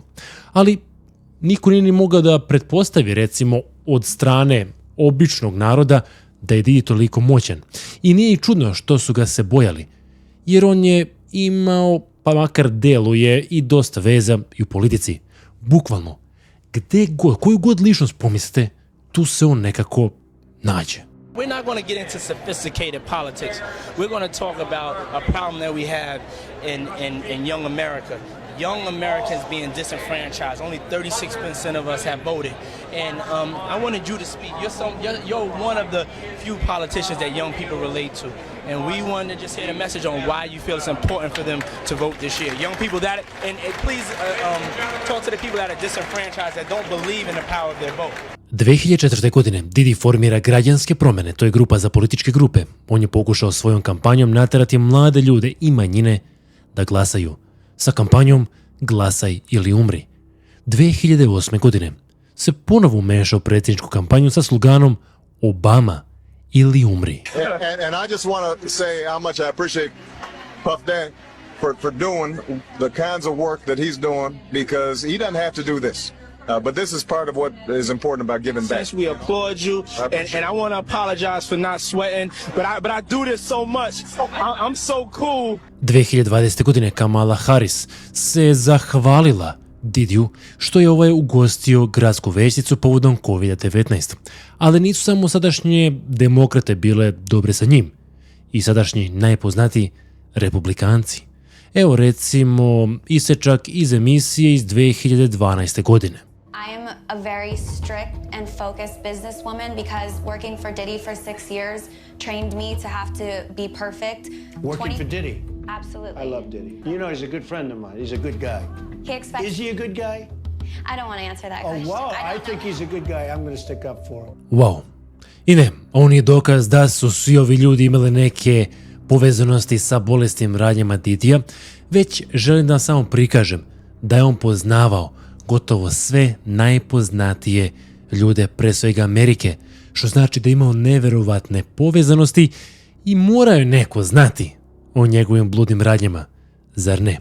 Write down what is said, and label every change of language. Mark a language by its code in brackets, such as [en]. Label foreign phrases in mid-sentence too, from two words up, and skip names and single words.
[sr] Ali niko nije ni mogao da pretpostavi recimo od strane običnog naroda da je Didi toliko moćan. I nije i čudno što su ga se bojali, jer on je imao, pa makar deluje, i dosta veza i u politici. Bukvalno, gde god, koju god ličnost pomislite, tu se on nekako nađe. [en] We're not going to get into sophisticated politics. We're going to talk about a problem that we have in young America. Young Americans being disenfranchised. Only 36% of us have voted. And I wanted you to speak. You're one of the few politicians that young people relate to. And we wanted to just hear the message on why you feel it's important for them to vote this year. Young people that, and please talk to the people that are disenfranchised, that don't believe in the power of their vote. [sr] 2004. godine Didi formira Građanske promjene, to je grupa za političke grupe. On je pokušao svojom kampanjom naterati mlade ljude i manjine da glasaju. Sa kampanjom Glasaj ili umri. 2008. godine se ponovo umešao u predsjedničku kampanju sa sloganom Obama ili umri. [en] And I just want to say how much I appreciate Puff Daddy for doing the kinds of work that he's doing, because he doesn't have to do this. But this is part of what is important about giving back. Since we applaud you, and I want to apologize for not sweating, but I do this so much. I'm so cool. [sr] 2020. godine Kamala Harris se zahvalila Didiju što je ovaj ugostio gradsku većnicu povodom COVID-19. Ali nisu samo sadašnje demokrate bile dobre sa njim. I sadašnji najpoznatiji republikanci. Evo recimo isečak iz emisije iz 2012. godine. [en] I am a very strict and focused businesswoman because working for Diddy for 6 years trained me to have to be perfect. Working for Diddy? Absolutely. I love Diddy. You know, he's a good friend of mine. He's a good guy. He expects... Is he a good guy? I don't want to answer that Oh, question. wow. I think he's a good guy. I'm going to stick up for him. Wow. [sr] I ne, on je dokaz da su svi ovi ljudi imali neke povezanosti sa bolesnim radnjama Didija, već želim da vam samo prikažem da je on poznavao gotovo sve najpoznatije ljude, pre svega Amerike, što znači da je imao neverovatne povezanosti i mora je neko znati o njegovim bludnim radnjama, zar ne?